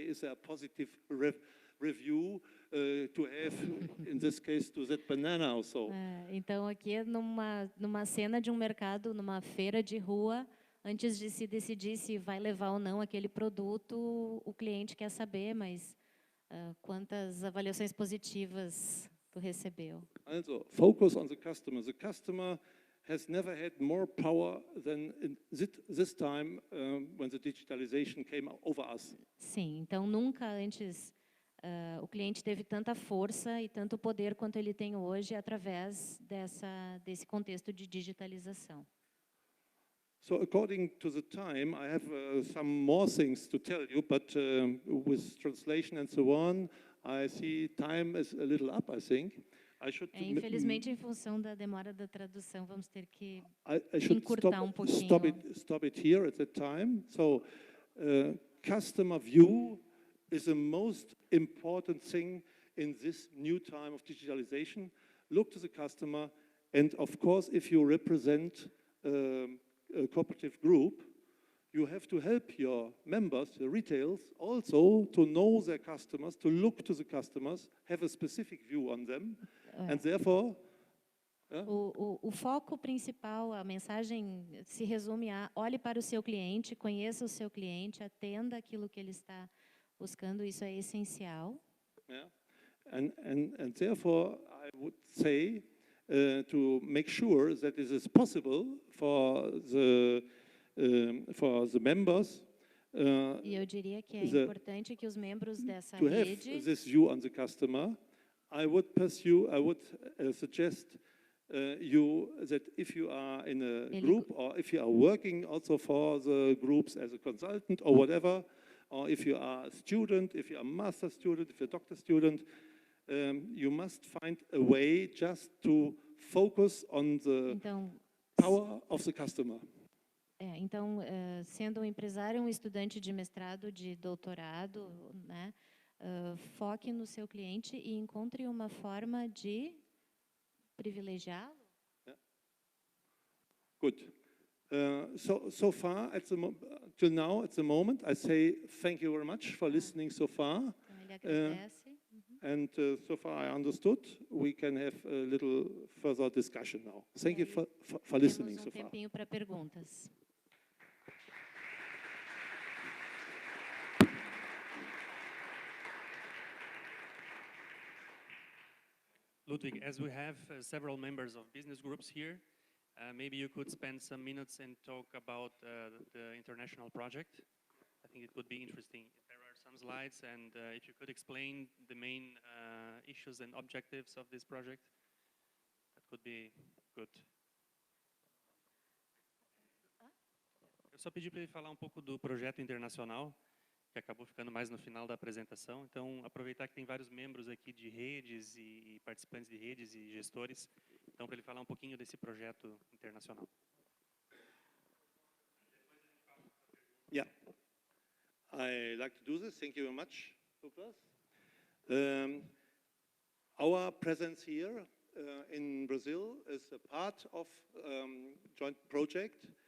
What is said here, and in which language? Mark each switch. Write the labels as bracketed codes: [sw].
[en] Is there a positive review to have, in this case, to that banana or so? [pt] Então, aqui numa cena de um mercado, numa feira de rua, antes de se decidir se vai levar ou não aquele produto, o cliente quer saber, mas quantas avaliações positivas tu recebeu. [en] Also, focus on the customer. The customer has never had more power than in this time when the digitalization came over us. [pt] Sim, então nunca antes o cliente teve tanta força e tanto poder quanto ele tem hoje através desse contexto de digitalização. [en] So according to the time, I have some more things to tell you, but with translation and so on, I see time is a little up, I think. [pt] Infelizmente, em função da demora da tradução, vamos ter que [en] I should [pt] encurtar pouquinho. [en] Stop it here at that time. So customer view is the most important thing in this new time of digitalization. Look to the customer, and of course, if you represent a cooperative group, you have to help your members, the retailers, also to know their customers, to look to the customers, have a specific view on them, and therefore... [pt] O foco principal, a mensagem se resume a: olhe para o seu cliente, conheça o seu cliente, atenda aquilo que ele está buscando, isso é essencial. [en] Yeah. And therefore, I would say to make sure that it is possible for the members [pt] e eu diria que é importante que os membros dessa [en] to [pt] rede [en] have this view on the customer. I would suggest you that if you are in a group, or if you are working also for the groups as a consultant or whatever, or if you are a student, if you are a master student, if you're a doctor student, you must find a way just to focus on the power of the customer. [pt] Então, sendo um empresário, um estudante de mestrado, de doutorado, né, foque no seu cliente e encontre uma forma de privilegiá-lo. [en] Yeah. Good. So far, till now, at the moment, I say thank you very much for listening so far. [pt] Então, ele agradece. [en] And so far I understood, we can have a little further discussion now. Thank you for listening so far. [pt] Temos tempinho para perguntas. [en] Ludwig, as we have several members of business groups here, maybe you could spend some minutes and talk about the international project. I think it would be interesting. There are some slides, and if you could explain the main issues and objectives of this project, that could be good. [pt] Eu só pedi para ele falar pouco do projeto internacional, que acabou ficando mais no final da apresentação. Então, aproveitar que tem vários membros aqui de redes e participantes de redes e gestores. Então, para ele falar pouquinho desse projeto internacional. [en] Yeah, I like to do this. Thank you very much, Lukas. Our presence here in Brazil is a part of joint project.